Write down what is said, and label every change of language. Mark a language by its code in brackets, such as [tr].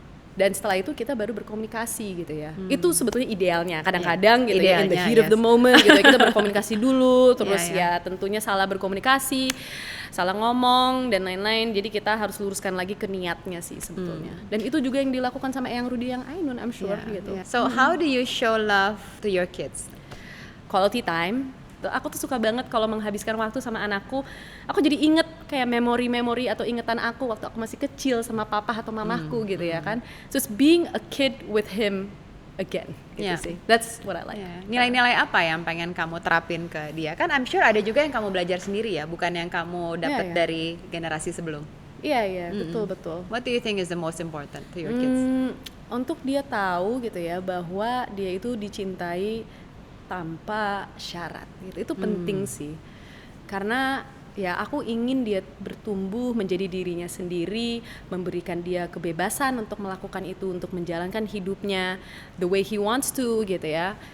[id] Dan setelah itu kita baru berkomunikasi gitu ya. Itu sebetulnya idealnya. Kadang-kadang gitu ya, [en] in the heat of the moment [id] gitu ya, kita berkomunikasi dulu, terus ya tentunya salah berkomunikasi, salah ngomong dan lain-lain. Jadi kita harus luruskan lagi ke niatnya sih sebetulnya. Dan itu juga yang dilakukan sama Eyang Rudy yang Ainun, [en] I'm sure [id] gitu. [en] So how do you show love to your kids? Quality time. [id] Aku tuh suka banget kalau menghabiskan waktu sama anakku. Aku jadi inget kayak memori-memori atau ingetan aku waktu aku masih kecil sama papa atau mamaku gitu ya kan. [en] Just being a kid with him again gitu sih. That's what I like. [id] Nilai-nilai apa yang pengen kamu terapin ke dia? Kan [en] I'm sure [id] ada juga yang kamu belajar sendiri ya, bukan yang kamu dapat dari generasi sebelum. Iya, betul. [en] What do you think is the most important to your kids? [id] Untuk dia tahu gitu ya bahwa dia itu dicintai tanpa syarat gitu. Itu penting sih, karena ya aku ingin dia bertumbuh menjadi dirinya sendiri, memberikan dia kebebasan untuk melakukan itu, untuk menjalankan hidupnya [en] the way he wants to [id] gitu ya.